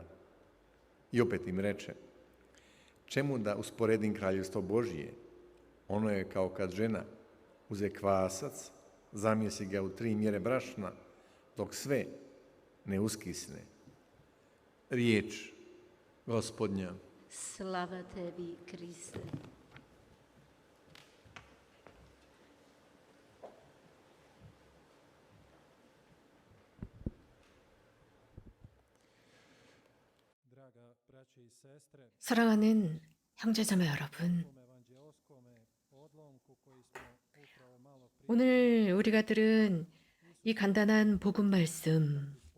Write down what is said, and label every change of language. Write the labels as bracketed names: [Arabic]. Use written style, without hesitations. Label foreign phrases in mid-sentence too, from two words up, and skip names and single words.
[Croatian] I opet im reče, čemu da usporedim kraljevstvo Božije? Ono je kao kad žena uze kvasac, zamjesi ga u 3 mjere brašna, dok sve ne uskisne. Riječ Gospodnja. Slava tebi, Kriste. [Korean] 사랑하는 형제자매 여러분, 오늘 우리가 들은 이 간단한 복음 말씀,